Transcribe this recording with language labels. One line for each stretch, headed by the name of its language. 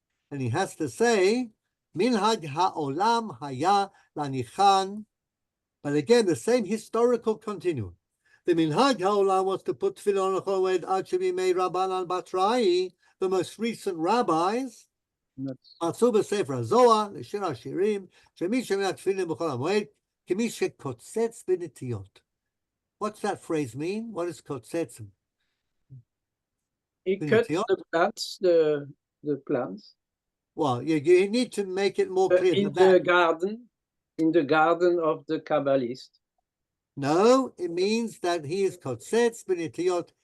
English: And he has to say, Minhag ha'olam haya lanichan. But again, the same historical continuum. The Minhag ha'olam was to put tefillin on Chol Moed ad shebimei Rabbanan Batrai, the most recent rabbis.
Hebrew: מצאו בספר הזוהר, לשיר השירים, שמי שמע תפילין בכל המועד, כמי שקוצץ בנטיות.
English: What's that phrase mean? What is kotzetz? He cuts the plants, the plants. Well, you need to make it more clear. In the garden of the Kabbalist. No, it means that he is kotzetz b'nitiyot.